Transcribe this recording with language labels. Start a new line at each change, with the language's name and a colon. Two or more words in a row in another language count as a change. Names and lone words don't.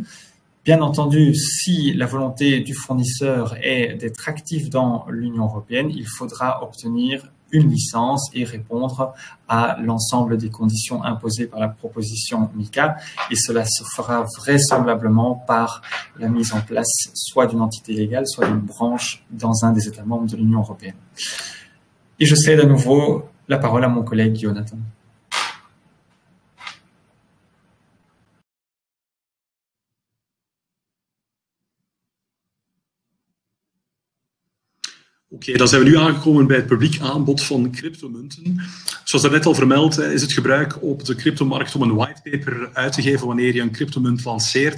French: Bien entendu, si la volonté du fournisseur est d'être actif dans l'Union européenne, il faudra obtenir une licence et répondre à l'ensemble des conditions imposées par la proposition MiCA. Et cela se fera vraisemblablement par la mise en place soit d'une entité légale, soit d'une branche dans un des États membres de l'Union européenne. Et je cède à nouveau la parole à mon collègue Jonathan.
Dutch: Oké, dan zijn we nu aangekomen bij het publiek aanbod van cryptomunten. Zoals daarnet al vermeld, is het gebruik op de cryptomarkt om een whitepaper uit te geven wanneer je een cryptomunt lanceert.